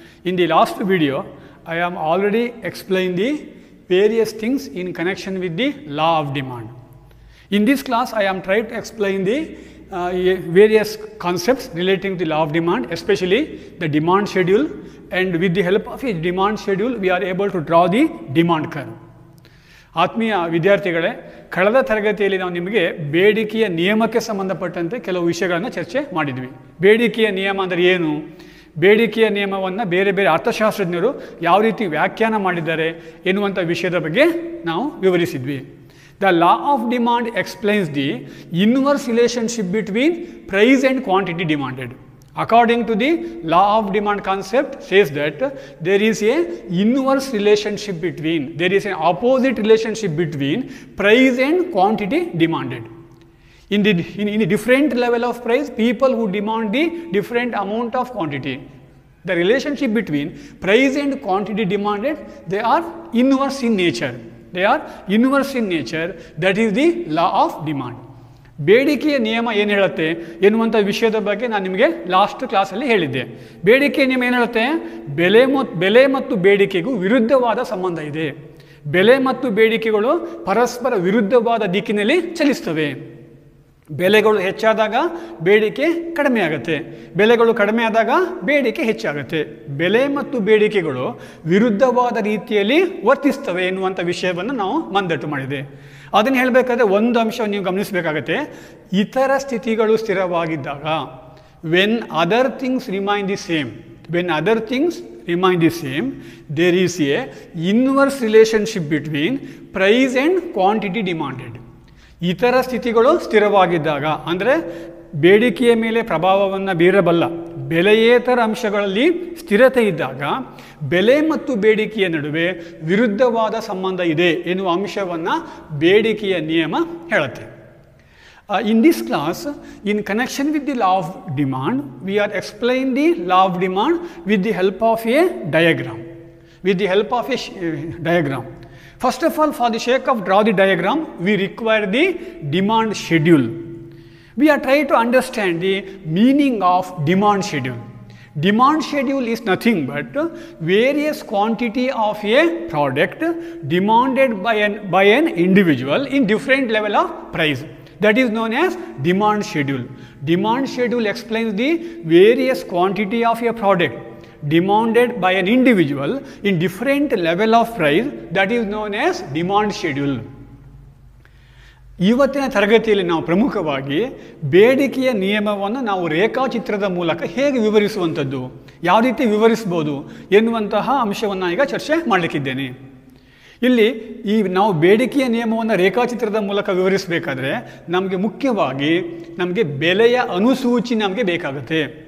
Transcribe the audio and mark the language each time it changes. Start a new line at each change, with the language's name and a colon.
English: In the last video, I am already explained the various things in connection with the law of demand. In this class, I am trying to explain the various concepts relating to the law of demand, especially the demand schedule, and with the help of a demand schedule, we are able to draw the demand curve.
Kannada: ಆತ್ಮೀಯ ವಿದ್ಯಾರ್ಥಿಗಳೇ, ಕಳೆದ ತರಗತಿಯಲ್ಲಿ ನಾವು ನಿಮಗೆ ಬೇಡಿಕೆಯ ನಿಯಮಕ್ಕೆ ಸಂಬಂಧಪಟ್ಟಂತೆ ಕೆಲವು ವಿಷಯಗಳನ್ನು ಚರ್ಚೆ ಮಾಡಿದ್ವಿ. ಬೇಡಿಕೆಯ ನಿಯಮ ಅಂದರೆ ಏನು, ಬೇಡಿಕೆಯ ನಿಯಮವನ್ನು ಬೇರೆ ಬೇರೆ ಅರ್ಥಶಾಸ್ತ್ರಜ್ಞರು ಯಾವ ರೀತಿ ವ್ಯಾಖ್ಯಾನ ಮಾಡಿದ್ದಾರೆ ಎನ್ನುವಂಥ ವಿಷಯದ ಬಗ್ಗೆ ನಾವು ವಿವರಿಸಿದ್ವಿ.
English: The law of demand explains the inverse relationship between price and quantity demanded. According to the law of demand concept says that there is a inverse relationship between, there is an opposite relationship between price and quantity demanded. In the different level of price, people who demand the different amount of quantity. The relationship between price and quantity demanded, they are inverse in nature. They are inverse in nature. That is the law of demand.
Kannada: ಬೇಡಿಕೆಯ ನಿಯಮ ಏನು ಹೇಳುತ್ತೆ ಎನ್ನುವಂಥ ವಿಷಯದ ಬಗ್ಗೆ ನಾನು ನಿಮಗೆ last ಕ್ಲಾಸಲ್ಲಿ ಹೇಳಿದ್ದೆ. ಬೇಡಿಕೆಯ ನಿಯಮ ಏನು ಹೇಳುತ್ತೆ, ಬೆಲೆ ಮತ್ತು ಬೇಡಿಕೆಗೂ ವಿರುದ್ಧವಾದ ಸಂಬಂಧ ಇದೆ. ಬೆಲೆ ಮತ್ತು ಬೇಡಿಕೆಗಳು ಪರಸ್ಪರ ವಿರುದ್ಧವಾದ ದಿಕ್ಕಿನಲ್ಲಿ ಚಲಿಸ್ತವೆ. ಬೆಲೆಗಳು ಹೆಚ್ಚಾದಾಗ ಬೇಡಿಕೆ ಕಡಿಮೆ ಆಗುತ್ತೆ, ಬೆಲೆಗಳು ಕಡಿಮೆ ಆದಾಗ ಬೇಡಿಕೆ ಹೆಚ್ಚಾಗುತ್ತೆ. ಬೆಲೆ ಮತ್ತು ಬೇಡಿಕೆಗಳು ವಿರುದ್ಧವಾದ ರೀತಿಯಲ್ಲಿ ವರ್ತಿಸ್ತವೆ ಎನ್ನುವಂಥ ವಿಷಯವನ್ನು ನಾವು ಮಂದಟ್ಟು ಮಾಡಿದೆ. ಅದನ್ನು ಹೇಳಬೇಕಾದ್ರೆ ಒಂದು ಅಂಶ ನೀವು ಗಮನಿಸಬೇಕಾಗತ್ತೆ, ಇತರ ಸ್ಥಿತಿಗಳು ಸ್ಥಿರವಾಗಿದ್ದಾಗ,
English: When other things remain the same, when other things remain the same, there is a inverse relationship between price and quantity demanded.
Kannada: ಇತರ ಸ್ಥಿತಿಗಳು ಸ್ಥಿರವಾಗಿದ್ದಾಗ ಅಂದರೆ ಬೇಡಿಕೆಯ ಮೇಲೆ ಪ್ರಭಾವವನ್ನು ಬೀರಬಲ್ಲ ಬೆಲೆಯೇತರ ಅಂಶಗಳಲ್ಲಿ ಸ್ಥಿರತೆ ಇದ್ದಾಗ ಬೆಲೆ ಮತ್ತು ಬೇಡಿಕೆಯ ನಡುವೆ ವಿರುದ್ಧವಾದ ಸಂಬಂಧ ಇದೆ ಎನ್ನುವ ಅಂಶವನ್ನು ಬೇಡಿಕೆಯ ನಿಯಮ ಹೇಳುತ್ತೆ.
English: In this class, in connection with the law of demand, we are explaining the law of demand with the help of a diagram. With the help of a diagram. First of all, for the sake of draw the diagram, we require the demand schedule. We are trying to understand the meaning of demand schedule. Demand schedule is nothing but various quantity of a product demanded by an individual in different level of price. That is known as demand schedule. Demand schedule explains the various quantity of a product demanded by an individual in different level of price. That is known as demand schedule.
Kannada: ಇವತ್ತಿನ ತರಗತಿಯಲ್ಲಿ ನಾವು ಪ್ರಮುಖವಾಗಿ ಬೇಡಿಕೆಯ ನಿಯಮವನ್ನು ನಾವು ರೇಖಾಚಿತ್ರದ ಮೂಲಕ ಹೇಗೆ ವಿವರಿಸುವಂಥದ್ದು, ಯಾವ ರೀತಿ ವಿವರಿಸ್ಬೋದು ಎನ್ನುವಂತಹ ಅಂಶವನ್ನು ಈಗ ಚರ್ಚೆ ಮಾಡಲಿಕ್ಕಿದ್ದೇನೆ. ಇಲ್ಲಿ ನಾವು ಬೇಡಿಕೆಯ ನಿಯಮವನ್ನು ರೇಖಾಚಿತ್ರದ ಮೂಲಕ ವಿವರಿಸಬೇಕಾದ್ರೆ ನಮಗೆ ಮುಖ್ಯವಾಗಿ ಬೆಲೆಯ ಅನುಸೂಚಿ ನಮಗೆ ಬೇಕಾಗುತ್ತೆ.